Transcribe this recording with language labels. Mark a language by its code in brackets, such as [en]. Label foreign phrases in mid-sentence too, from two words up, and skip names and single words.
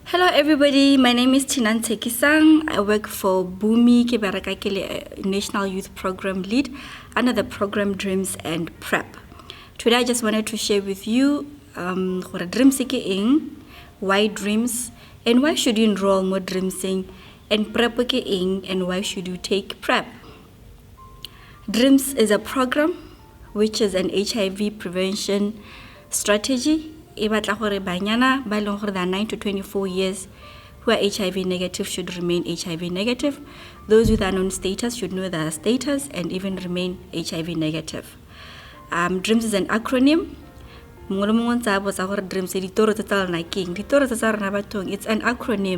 [en] everybody, my name is Chinante Kisang. I work for Bumi [nso] ke bereka ke le [en] National Youth Program Lead under the program Dreams and Prep. Today I just wanted to share with you [nso] gore dreams ke eng, [en] why dreams, and why should you enroll more dreamsing, and prep [nso] ke eng, [en] and why should you take prep. Dreams is a program which is an HIV prevention strategy. [nso] E batla gore banyana ba leng gore [en] they are 9 to 24 years who are HIV negative should remain HIV negative. Those with unknown status should know their status and even remain HIV negative. Dreams is an acronym. Dreams it's an acronym.